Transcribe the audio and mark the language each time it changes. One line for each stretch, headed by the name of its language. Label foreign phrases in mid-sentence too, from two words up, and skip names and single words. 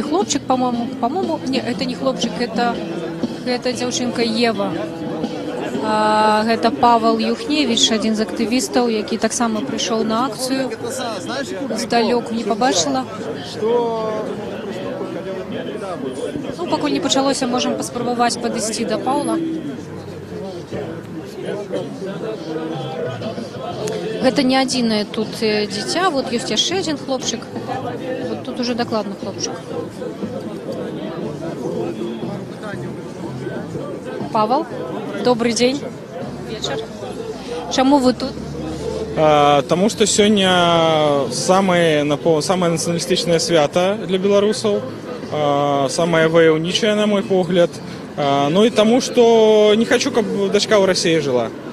Russian: хлопчик, по-моему, не, это не хлопчик, это дзяўчынка Ева.
Belarusian: Гэта Павел Юхневич, адзін з актывістаў, які таксама прыйшоў на акцыю. Здалёку не пабачыла. Ну, пакуль не пачалося, можам паспрабаваць падысці да Паўла. Гэта не адзінае тут дзіця, вот ёсць яшчэ адзін хлопчык. Вот тут уже дакладна хлопчык. Павел,
Russian: добрый день. Вечер.
Belarusian: Чаму вы тут? Таму што сёння самае нацыяналістычнае свята для беларусаў, самае ваяўнічае, на мой погляд. Ну і таму, што не хочу, каб дачка ў Расіі жыла.